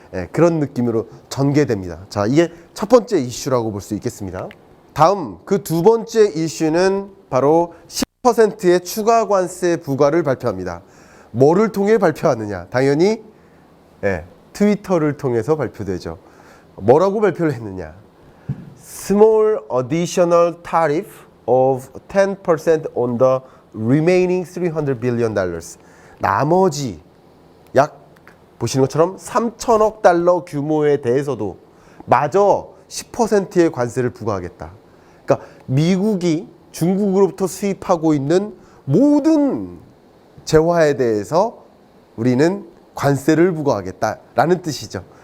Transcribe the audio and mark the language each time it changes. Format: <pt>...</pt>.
<ko>예, 그런 느낌으로 전개됩니다. 자, 이게 첫 번째 이슈라고 볼 수 있겠습니다. 다음 그 두 번째 이슈는 바로 10%의 추가 관세 부과를 발표합니다. 뭐를 통해 발표하느냐? 당연히 트위터를 통해서 발표되죠. 뭐라고 발표를 했느냐?</ko> <en>Small additional tariff of 10% on the remaining $300 billion.</en> <ko>나머지 약 보시는 것처럼 3천억 달러 규모에 대해서도 마저 10%의 관세를 부과하겠다. 그러니까 미국이 중국으로부터 수입하고 있는 모든 재화에 대해서 우리는 관세를 부과하겠다라는 뜻이죠.</ko>